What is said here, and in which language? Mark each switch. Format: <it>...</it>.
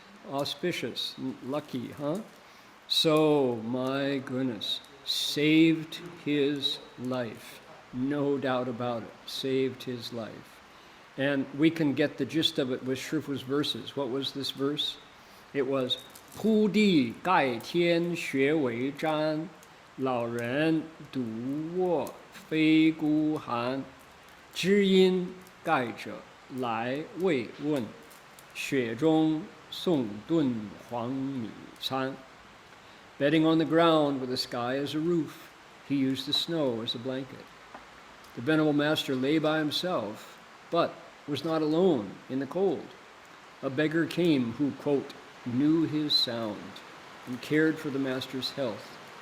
<en>Auspicious, lucky, huh? So, my goodness, saved his life. No doubt about it, saved his life. And we can get the gist of it with Shifu's verses. What was this verse? It was,</en> <zh>铺地盖天学为毡，老人独卧非孤寒，知音盖者来慰问，雪中送炖黄米餐。</zh> <en>Bedding on the ground with the sky as a roof, he used the snow as a blanket. The Venerable Master lay by himself, but was not alone in the cold. A beggar came who, quote, knew his sound and cared for the Master's health.</en>